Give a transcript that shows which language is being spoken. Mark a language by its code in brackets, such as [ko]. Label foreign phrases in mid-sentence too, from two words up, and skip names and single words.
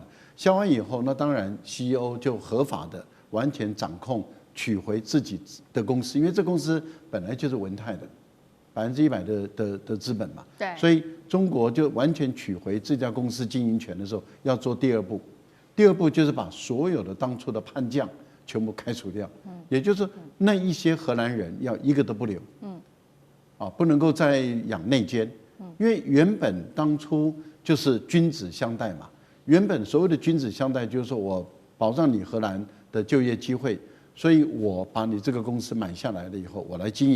[zh] 銷案以後，那當然 CEO 就合法的完全掌控取回自己的公司，因為這公司本來就是文泰的100%的資本嘛，對，所以中國就完全取回這家公司經營權的時候，要做第二步。第二步就是把所有的當初的叛將全部開除掉，也就是那一些荷蘭人要一個都不留，不能夠再養內奸。因為原本當初就是君子相待嘛，原本所謂的君子相待就是說我保障你荷蘭的就業機會，所以我把你這個公司買下來了以後，我來經營。